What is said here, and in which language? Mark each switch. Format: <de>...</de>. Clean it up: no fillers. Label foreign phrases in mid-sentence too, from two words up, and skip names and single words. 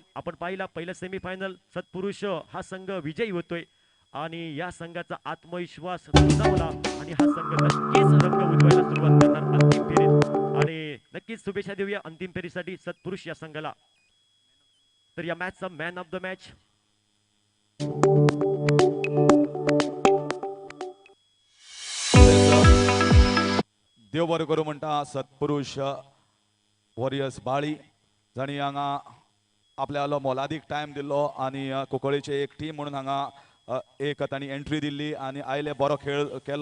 <mr>आपण पाहिला पहिला सेमीफायनल सत्पुरुष हा संघ विजयी होतोय आणि या संघाचा आत्मविश्वास दुणावला आणि हा संघ नक्कीच रंग उधवायला सुरुवात करणार अंतिम फेरीत. आणि नक्कीच शुभेच्छा देऊया अंतिम फेरीसाठी सत्पुरुष या संघाला. तर या मॅचचा</mr> <en>man of the match</en> <kok>देव बरें करूं म्हणटा सत्पुरुष वॉरियर्स बाळी जाणी हांगा आपल्यालो मोलादीक टायम दिल्लो आणि कुंकळेचे एक टीम म्हणून हांगा एक तांणी एंट्री दिल्ली आणि आयले बरो खेळ केलो.</kok>